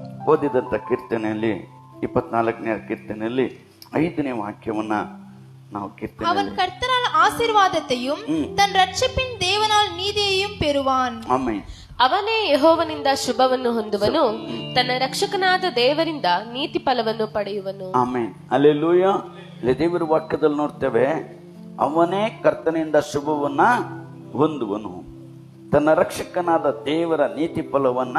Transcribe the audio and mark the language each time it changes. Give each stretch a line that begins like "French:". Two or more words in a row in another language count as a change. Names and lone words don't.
Kannada: ಓದಿದಂಥ ಕೀರ್ತನೆಯಲ್ಲಿ 24ನೇ ಕೀರ್ತನೆಯಲ್ಲಿ 5ನೇ ವಾಕ್ಯವನ್ನ ನಾವು ಕೀರ್ತನೆ,
Tamil: அவன் கர்த்தரால் ஆசீர்வாதத்தையும் தன் ரட்சிப்பின் தேவனால் நீதியையும் பெறுவான்.
Kannada: ಆಮೆನ್. ಅವನೇ ಯೆಹೋವನಿಂದ ಶುಭವನ್ನು ಹೊಂದುವನು, ತನ್ನ ರಕ್ಷಕನಾದ ದೇವರಿಂದ ನೀತಿ ಫಲವನ್ನು ಪಡೆಯುವನು. ಆಮೆನ್. ಹಲ್ಲೆಲೂಯಾ. ಇಲ್ಲಿ ದೇವರ ವಾಕ್ಯದಲ್ಲಿ ನೋಡ್ತೇವೆ, ಅವನೇ ಕರ್ತನಿಂದ ಶುಭವನ್ನ ಹೊಂದುವನು, ತನ್ನ ರಕ್ಷಕನಾದ ದೇವರ ನೀತಿ ಫಲವನ್ನ.